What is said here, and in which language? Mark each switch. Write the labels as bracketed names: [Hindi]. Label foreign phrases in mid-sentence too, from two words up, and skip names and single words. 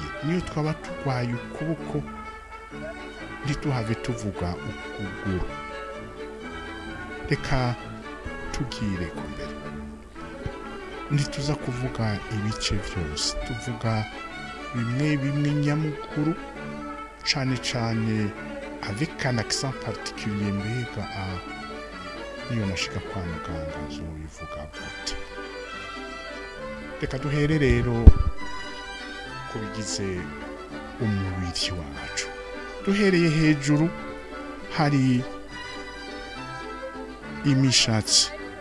[Rundi] Niyo twaba turwaye ukuboko ntituhave tuvuga ukuguru. Reka tugire ku mbere, ntituza kuvuga ibice byose, tuvuga bimwe bimwe nyamukuru, cyane cyane [French] avec un accent particulier. [Rundi] Mbega niyo nashika kwa muganga nzobivuga gute? Reka duhere rero ku bigize umubiri wacu. Duhereye hejuru, hari imishatsi.